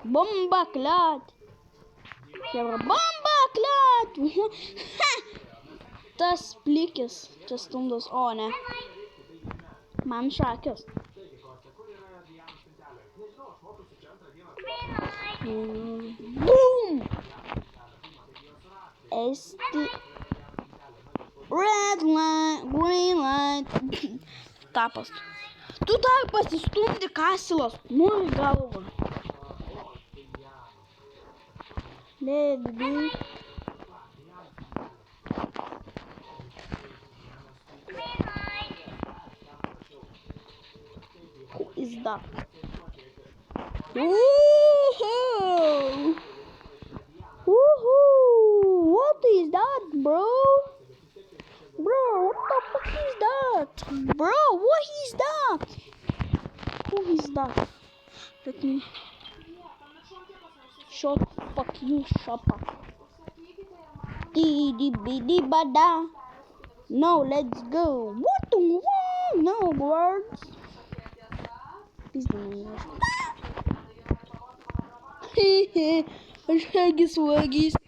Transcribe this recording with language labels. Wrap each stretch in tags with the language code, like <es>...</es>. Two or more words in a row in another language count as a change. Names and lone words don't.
<lt>Bomba klat. Bomba klat. Ha! Tas plikis. Čia stumdos. O, ne. Man šakės. Taigi, Kostė, kur yra Dianos spintelė? Nežinau, aš mokiausi čia antrą dieną. Boom! Esti.</lt> <en>Red light, green light. Tapas.</en> <lt>Tu dar pasistumdi kasilas. Nu į galvą.</lt> <en>Let's go. Who is that? Woohoo! Woohoo! What is that, bro? Bro, what the fuck is that? Bro, what is that? Who is that? Let me... Shut fuck you, shut up. Dee-dee-bee-dee-ba-da. No, let's go. What the fuck? No words.</en> <ru>Пизда на меня. Хе-хе. Шаги-сваги.</ru>